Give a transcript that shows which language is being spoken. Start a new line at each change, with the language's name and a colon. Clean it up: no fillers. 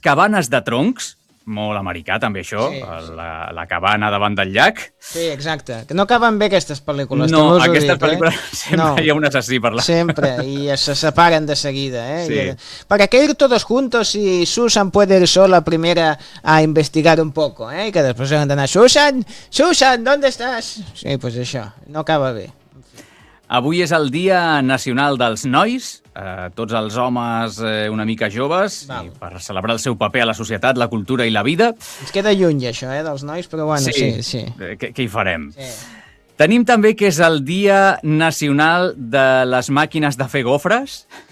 Catalan: cabanes de troncs, molt americà també això, sí, la cabana davant del llac. Sí, exacte. Que no acaben bé aquestes pel·lícules. No, aquestes pel·lícules sempre hi ha un assassí per la... Sempre, i se separen de seguida. Sí.
Spanish: Para que ir todos juntos y Susan puede ir sola primera a investigar un poco, y que
Catalan: després han d'anar,
Spanish: Susan, ¿dónde estás?
Catalan: Sí, pues això, no acaba bé. Avui és el Dia Nacional dels Nois, tots els homes una mica joves, per celebrar el seu paper a la societat, la cultura i la vida. Ens queda lluny, això, dels nois, però bueno, sí. Què hi farem? Sí. Tenim també que és el Dia Nacional de les Màquines de Fer Gofres.